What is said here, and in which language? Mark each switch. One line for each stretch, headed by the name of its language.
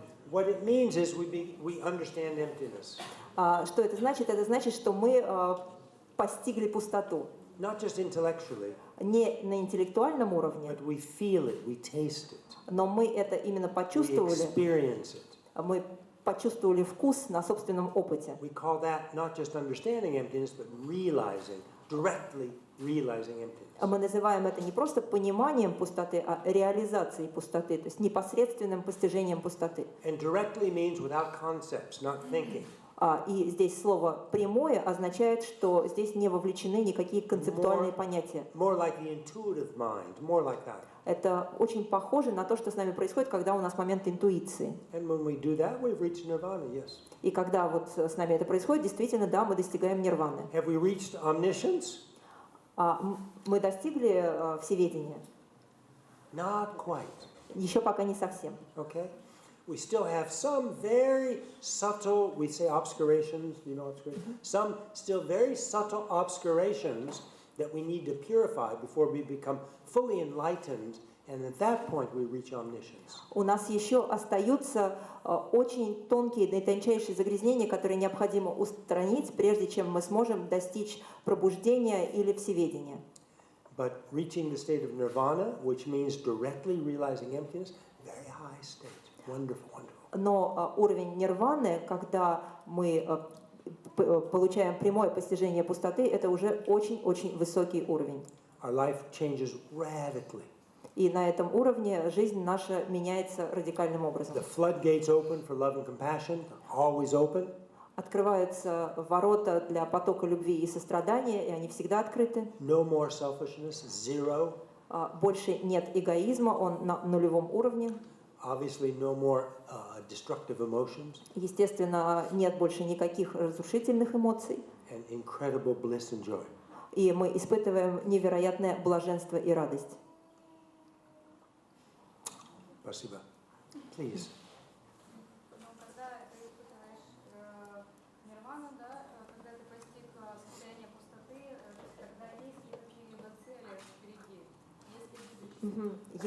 English: What it means is we understand emptiness.
Russian: Что это значит? Это значит, что мы постигли пустоту.
English: Not just intellectually,
Russian: Не на интеллектуальном уровне,
English: but we feel it, we taste it,
Russian: но мы это именно
English: we
Russian: почувствовали.
English: experience it.
Russian: Мы почувствовали вкус на собственном опыте.
English: We call that not just understanding emptiness, but realizing, directly realizing emptiness.
Russian: Мы называем это не просто пониманием пустоты, а реализацией пустоты, то есть непосредственным постижением пустоты.
English: And directly means without concepts, not thinking.
Russian: И здесь слово «прямое» означает, что здесь не вовлечены никакие концептуальные понятия.
English: More like the intuitive mind, more like that.
Russian: Это очень похоже на то, что с нами происходит, когда у нас момент интуиции.
English: And when we do that, we've reached nirvana, yes.
Russian: И когда вот с нами это происходит, действительно, да, мы достигаем нирваны.
English: Have we reached omniscience?
Russian: Мы достигли всеведения?
English: Not quite.
Russian: Еще пока не совсем.
English: Okay? We still have some very subtle, we say obscurations, you know obscurations? Some still very subtle obscurations that we need to purify before we become fully enlightened, and at that point we reach omniscience.
Russian: У нас еще остаются очень тонкие, наитончайшие загрязнения, которые необходимо устранить, прежде чем мы сможем достичь пробуждения или всеведения.
English: But reaching the state of nirvana, which means directly realizing emptiness, very high state. Wonderful, wonderful.
Russian: Но уровень нирваны, когда мы получаем прямое постижение пустоты, это уже очень-очень высокий уровень.
English: Our life changes radically.
Russian: И на этом уровне жизнь наша меняется радикальным образом.
English: The floodgates open for love and compassion, always open.
Russian: Открываются ворота для потока любви и сострадания, и они всегда открыты.
English: No more selfishness, zero.
Russian: Больше нет эгоизма, он на нулевом уровне.
English: Obviously, no more destructive emotions.
Russian: Естественно, нет больше никаких разрушительных эмоций.
English: And incredible bliss and joy.
Russian: И мы испытываем невероятное блаженство и радость. Спасибо.
English: Please.
Russian: Когда ты испытываешь нирвану, да, когда ты постиг состояние пустоты, тогда есть ли какие-либо цели впереди?